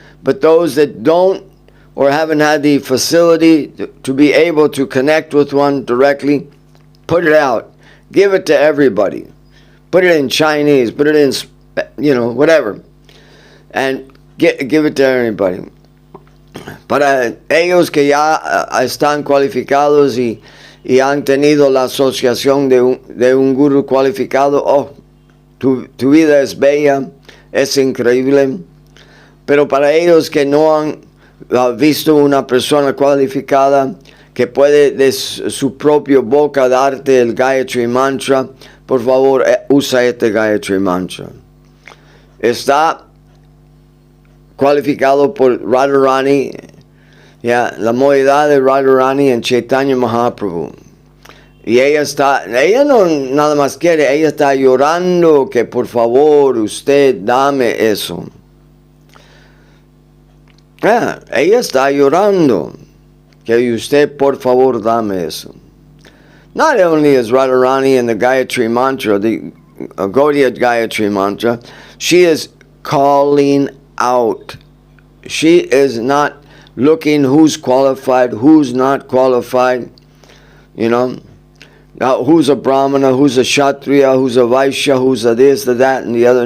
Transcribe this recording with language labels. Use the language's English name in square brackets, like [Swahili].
[English] But those that don't or haven't had the facility to be able to connect with one directly, put it out. Give it to everybody. Put it in Chinese, put it in, whatever. And give it to everybody. [Spanish] Para ellos que ya están cualificados y han tenido la asociación de un guru cualificado, tu vida es bella, es increíble. Pero para ellos que no han visto una persona cualificada que puede de su propia boca darte el Gayatri Mantra, por favor, usa este Gayatri Mantra. Está cualificado por Radharani, la modalidad de Radharani en Chaitanya Mahaprabhu. Y ella no nada más quiere, ella está llorando que por favor usted dame eso. Ella está llorando que usted por favor dame eso. [English] Not only is Radharani in the Gayatri Mantra, the Gaudiya Gayatri Mantra, she is calling out. She is not looking who's qualified, who's not qualified, who's a Brahmana, who's a Kshatriya, who's a Vaishya, who's a this, the that, and the other.